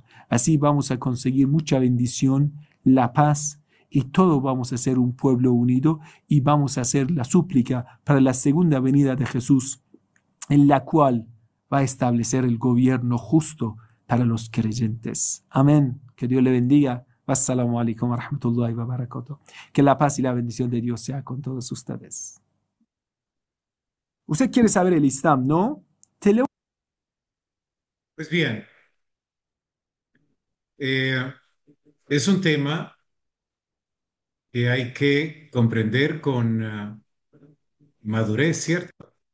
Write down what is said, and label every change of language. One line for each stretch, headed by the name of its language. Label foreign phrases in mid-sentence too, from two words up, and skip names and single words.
Spanish: Así vamos a conseguir mucha bendición, la paz, y todos vamos a ser un pueblo unido y vamos a hacer la súplica para la segunda venida de Jesús, en la cual va a establecer el gobierno justo para los creyentes. Amén. Que Dios le bendiga.
Arabic: والسلام عليكم ورحمة الله وبركاته.
Spanish: Que la paz y la bendición de Dios sea con todos ustedes. Usted quiere saber el Islam, ¿no? Te leo. Pues bien, eh, es un tema que hay que comprender con madurez, ¿cierto?